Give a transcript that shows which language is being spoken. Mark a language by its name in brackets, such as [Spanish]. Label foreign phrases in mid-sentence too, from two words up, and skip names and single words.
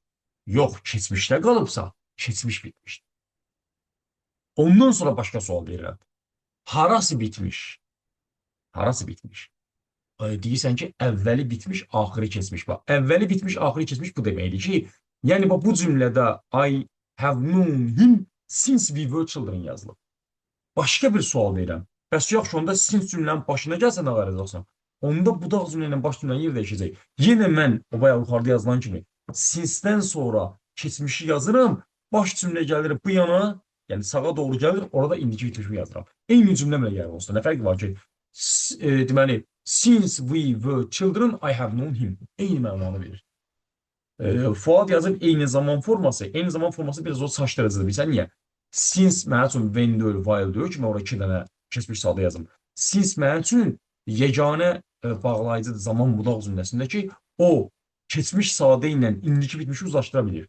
[Azerbaijani] Yox, keçmişdə qalıbsa, keçmiş bitmişdir. Ondan sonra başqa sual verirəm. Harası bitmiş? Harası bitmiş? Deyirsən ki, əvvəli bitmiş, axırı keçmiş. Bax, əvvəli bitmiş, axırı keçmiş bu deməkdir ki, yəni bu cümlədə [English] I have known him since we were children [Azerbaijani] yazılıb. Başqa bir sual verirəm. Bəs yaxşı, onda since cümlənin başına gəlsə nə qaracaqsan? Onda budaq cümlə ilə baş cümlənin yer dəyişəcək. Yenə mən o bayaq yuxarıda yazılan kimi since-dən sonra keçmişi yazıram, baş cümlə gəlir bu yana, yəni sağa doğru gəlir, orada indiki bitmişi yazıram. Eyni cümlə belə gəlir olsun. Nə fərqi var ki, deməli, [English] since we were children, I have known him. [Azerbaijani] Eyni mənanı verir. Fuad yazıb eyni zaman forması. Eyni zaman forması biraz o çaşdırıcıdır. Bilsən niyə? Since mənim üçün when deyil, while deyil ki, mən orada 2 dənə keçmiş salda yazım. Since mənim üçün yeganə bağlayıcıdır zaman budaq cümləsində ki, o keçmiş sadə ilə indiki bitmişi uzlaşdıra bilir.